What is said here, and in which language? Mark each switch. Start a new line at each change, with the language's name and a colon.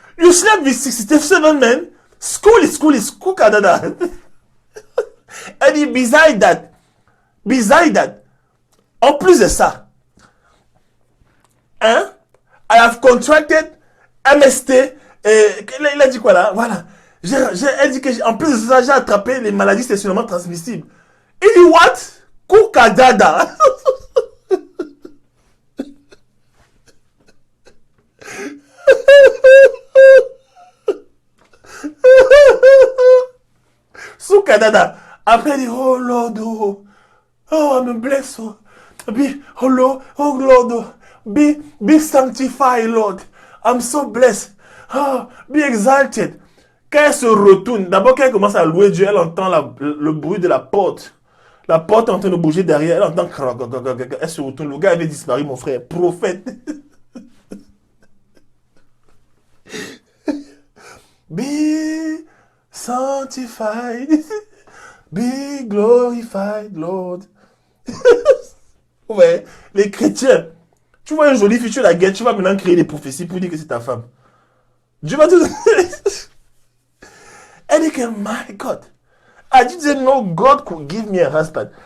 English: You slept with 67 men? School is Canada. And beside that,
French: en plus de ça,
English: hein, I have contracted MST.
French: Il a dit quoi là? Voilà. Elle dit que en plus de ça, j'ai attrapé les maladies sexuellement transmissibles. Il dit what? Koukadada.
English: Soukadada.
French: Après, il dit
English: oh Lord, oh I'm blessed. Oh Lord, oh Lord, be sanctified, Lord. I'm so blessed. Oh, be exalted.
French: Quand elle se retourne, d'abord quand elle commence à louer Dieu, elle entend le bruit de la porte. La porte est en train de bouger derrière. Elle entend. Elle se retourne. Le gars avait disparu, mon frère. Prophète.
English: Be sanctified. Be glorified, Lord.
French: Ouais, les chrétiens. Tu vois une jolie fille, tu la guettes, tu vas maintenant créer des prophéties pour dire que c'est ta femme. Dieu va te... Elle dit que,
English: my God, I didn't know God could give me a husband.